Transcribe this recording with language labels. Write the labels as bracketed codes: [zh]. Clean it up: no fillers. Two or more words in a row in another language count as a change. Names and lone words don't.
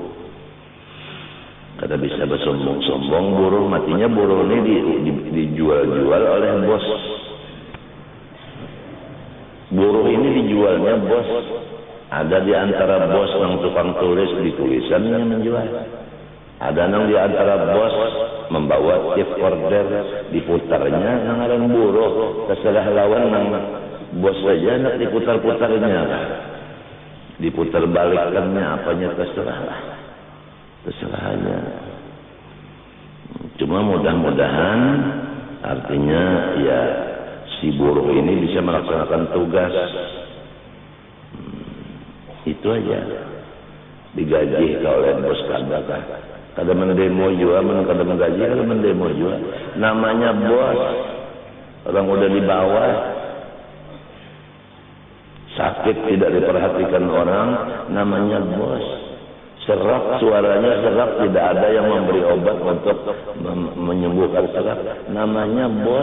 [bjn] Kada bisa bersombong-sombong buruh, matinya buruh ini dijual-jual oleh bos. [id] Buruh ini dijualnya bos. Ada di antara bos yang tukang tulis di tulisan yang menjual. Ada yang di antara bos membawa tape recorder diputarnya ngaran buruh. [bjn] Terserah lawan nang bos saja nak diputar-putarnya. [id] Diputar balikannya apanya terserahlah. Terserahnya. Cuma mudah-mudahan artinya ya si buruh ini bisa melaksanakan tugas. Itu aja. [bjn] Digaji oleh bos kada mendemo juga, kada menggaji, kada mendemo juga. [id] Namanya bos. Orang udah di bawah. Sakit tidak diperhatikan orang, namanya bos. Serak suaranya serak, tidak ada yang memberi obat untuk menyembuhkan serak, namanya bos.